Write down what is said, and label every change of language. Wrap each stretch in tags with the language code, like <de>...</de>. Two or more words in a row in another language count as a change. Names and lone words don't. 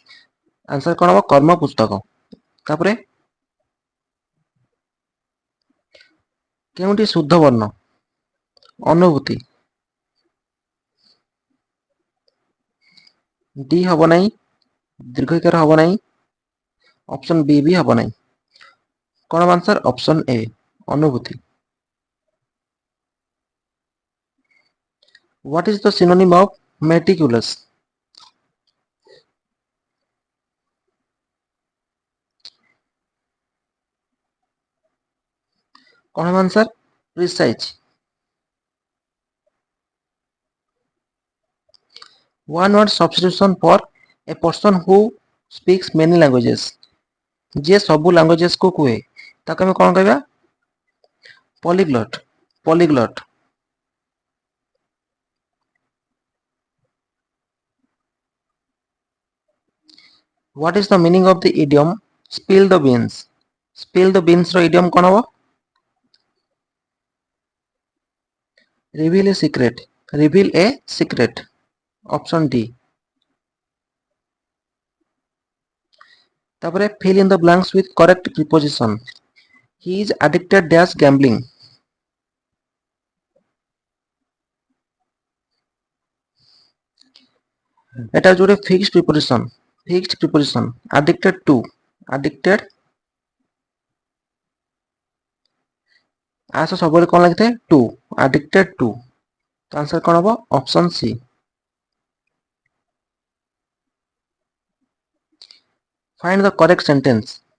<or>ଆନ୍ସର କଣ ହବ? କର୍ମ ପୁସ୍ତକ। ତାପରେ କେଉଁଠି ଶୁଦ୍ଧ ବର୍ଣ୍ଣ? ଅନୁଭୂତି। ଡି ହବ ନାହିଁ। ଦୀର୍ଘଇକାର ହବ ନାହିଁ। ଅପସନ ବି ବି ହବ ନାହିଁ। କଣ ହବ ଆନ୍ସର? ଅପସନ ଏ ଅନୁଭୂତି।</or> <en>What is the synonym of meticulous?</en> <or>କଣ ହବ ଆନ୍ସର?</or> <en>Precise. One word substitution for a person who speaks many languages.</en> <or>ଯିଏ ସବୁ ଲାଙ୍ଗୁଏଜେସ୍ କୁ କୁହେ ତାକୁ ଆମେ କଣ କହିବା? ପଲିଗ୍ଲଟ୍। ପଲିଗ୍ଲଟ୍।</or> <en>What is the meaning of the idiom spill the beans? Spill the beans ର idiom</en> <or>କଣ ହବ?</or> <en>Reveal a secret. Reveal a secret. Option D. ତାପରେ fill in the blanks with correct preposition. He is addicted dash gambling.</en> <bn>এটা হচ্ছে ଗୋଟେ</bn> <en>fixed preposition. Fixed preposition. Addicted to. Addicted.</en> <or>ଆସ ସବୁବେଳେ କଣ ଲାଗିଥାଏ?</or> <en>To. Addicted to.</en> <or>ତ ଆନ୍ସର କଣ ହବ? ଅପସନ ସି।</or> <en>Find the correct sentence.</en>